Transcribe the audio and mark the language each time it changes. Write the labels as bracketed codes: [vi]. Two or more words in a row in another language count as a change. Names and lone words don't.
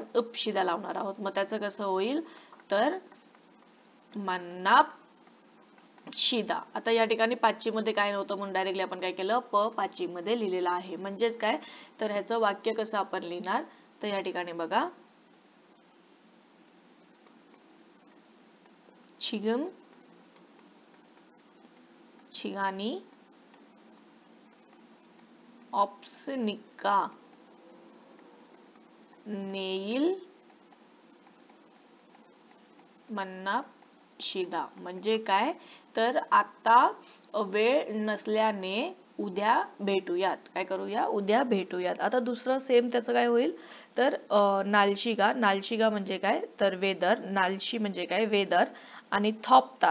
[mr] उपशिदा लावणार आहोत. मग त्याचं कसं होईल? तर [ko] 만납시다. [mr] आता या ठिकाणी पाचवी मध्ये काय नव्हतं म्हणून डायरेक्टली आपण काय केलं? पाचवी मध्ये लिहिलेलं आहे. म्हणजेच काय तर ह्याचं वाक्य कसं आपण लिहिणार? तर या ठिकाणी बघा, [ko] 지금, 시간이 없으니까 내일 만납시다. [mr] म्हणजे काय तर आता वेळ नसल्याने उद्या भेटूयात. काय करूया उद्या भेटूयात. आता दुसरं सेम त्याचं काय होईल तर नालशिगा. नालशिगा म्हणजे काय तर वेदर. नालशी म्हणजे काय वेदर आणि थॉपता.